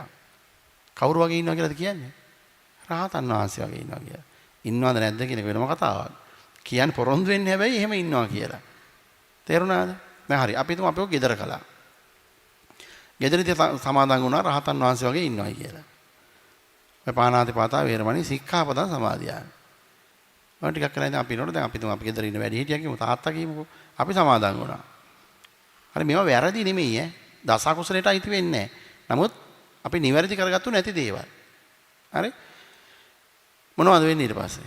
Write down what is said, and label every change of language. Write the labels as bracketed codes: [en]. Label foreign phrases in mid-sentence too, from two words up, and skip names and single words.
[si] කවුරු වගේ ඉන්නවා කියලාද කියන්නේ? රහතන් වහන්සේ වගේ ඉන්නවා කියලා. ඉන්නවද නැද්ද කියන එක වෙනම කතාවක්. කියන්නේ පොරොන්දු වෙන්නේ හැබැයි එහෙම ඉන්නවා කියලා. තේරුණාද? දැන් හරි. අපි හිතමු අපි ඔය ගෙදර කළා. ගෙදරදී සමාදන් වුණා රහතන් වහන්සේ වගේ ඉන්නවයි කියලා. [pi] ඔය පාණාතිපාතා වේරමණී සික්ඛාපදං සමාදියාමි. [si] මම ටිකක් කරලා ඉතින් අපි නෝන දැන් අපි තුමු අපි ගෙදර ඉන්න වැඩි හිටියා කියමු තාත්තා කියමුකෝ. අපි සමාදන් වුණා. හරි මේවා වැරදි නෙමෙයි ඈ. දස කුසලයට අයිති වෙන්නේ නැහැ. නමුත් අපි නිවැරදි කරගත්තු නැති දේවල්. හරි? මොනවද වෙන්නේ ඊට පස්සේ?